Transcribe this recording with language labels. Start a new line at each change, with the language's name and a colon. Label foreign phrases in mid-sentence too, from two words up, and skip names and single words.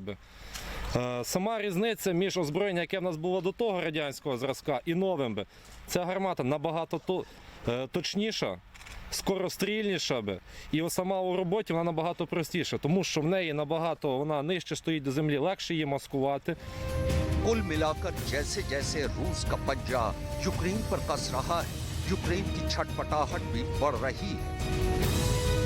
Ukrainian: Сама різниця між озброєнням, яке в нас було до того радянського зразка, і новим. Ця гармата набагато точніша, скорострільніша, і сама у роботі вона набагато простіша, тому що в неї набагато вона нижче стоїть до землі, легше її маскувати.
Hindi: कुल मिलाकर जैसे जैसे रूस का पंजा यूक्रेन पर कस रहा है, यूक्रेन की छटपटाहट भी बढ़ रही है।